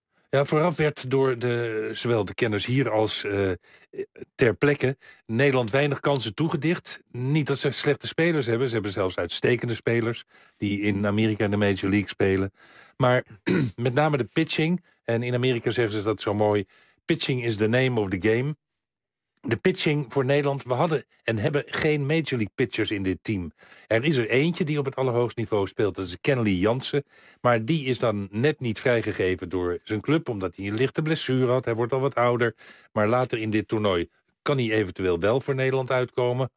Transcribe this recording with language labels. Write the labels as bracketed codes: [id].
[nl] Ja, vooraf werd door zowel de kenners hier als ter plekke Nederland weinig kansen toegedicht. Niet dat ze slechte spelers hebben. Ze hebben zelfs uitstekende spelers die in Amerika in de Major League spelen. Maar met name de pitching. En in Amerika zeggen ze dat zo mooi. [en] Pitching is the name of the game. [nl] De pitching voor Nederland. We hadden en hebben geen Major League pitchers in dit team. Er is er eentje die op het allerhoogst niveau speelt. Dat is Kenley Jansen. Maar die is dan net niet vrijgegeven door zijn club. Omdat hij een lichte blessure had. Hij wordt al wat ouder. Maar later in dit toernooi kan hij eventueel wel voor Nederland uitkomen.